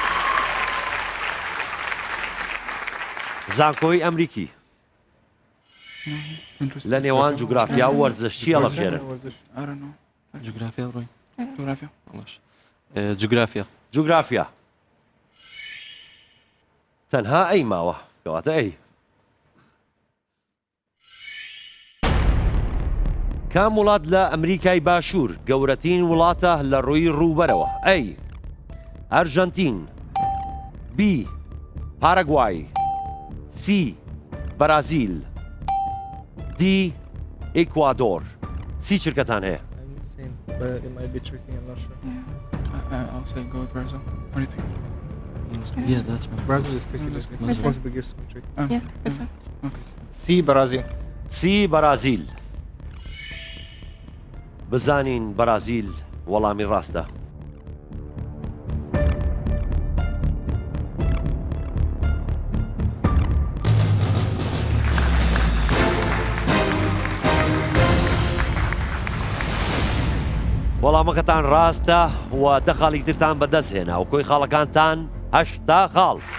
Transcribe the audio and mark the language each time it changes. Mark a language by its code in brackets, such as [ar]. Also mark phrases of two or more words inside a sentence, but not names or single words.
[ckb] زانکۆی ئەمریکی [en] Interesting. [ckb] لە نێوان جوگرافیا و وەرزش چی هەڵەبژێرن؟ [en] I don't know. [ar] جغرافيا وروي [en] Geography. [ckb] باش جغرافيا جوگرافیا تەنها ئەی ماوە کەواتە ئەی کام وڵات لە ئەمریکای باشوور گەورەترین وڵاتە لە ڕووی ڕووبەرەوە؟ ئەی ئەرژەنتین، بی پارەگوای، سی بەرازیل، دی ئیکوادۆر. سی چرکەتان هەیە؟ [en] I'll say go with Brazil. What do you think? Yeah, that's my Brazil is pretty big. It's the biggest country. Yeah, it's fine. Okay. [ckb] سی بەرازیل. سی بەرازیل. بزانین بەرازیل وەڵامی ڕاستە. وەڵامەکەتان ڕاستە و دە خاڵی ترتان بەدەست هێنا و کۆی خاڵەکانتان 8 خاڵ.